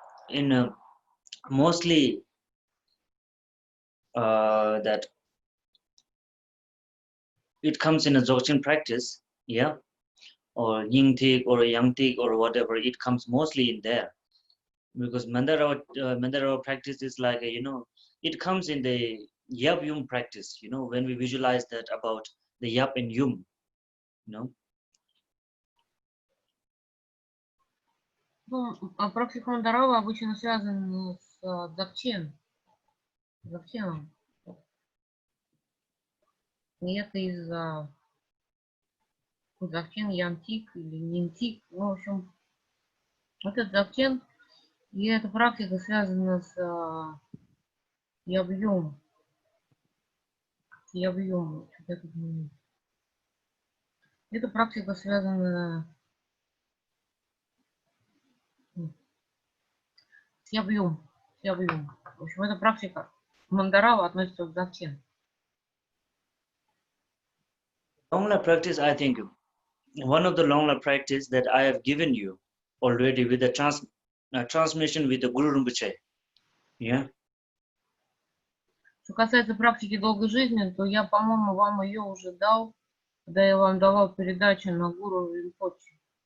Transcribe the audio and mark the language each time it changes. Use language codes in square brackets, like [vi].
[en] In mostly that it comes in a Dzogchen practice, yeah, or Ying Tik or Yang Tik or whatever. It comes mostly in there because Mandarawa practice is like it comes in the Yap Yum practice. When we visualize that about the Yap and Yum, you know. [ru] Ну, практика Мандарава обычно связана с Дзogchen. И это из-за Дзogchen, Янтик или Нинтик. Ну, в общем, вот этот Dzogchen, и эта практика связана с Ябьем. Ябьем. Эта практика связана с Ябьем. В общем, эта практика Мандарава относится к Dzogchen. [en] Long life practice, I think one of the long life practice that I have given you already with the transmission with the Guru Rinpoche. Yeah. [ru] Что касается практики долгой жизни, то я, по-моему, вам ее уже дал, когда я вам давал передачу на Гуру Ринпоче.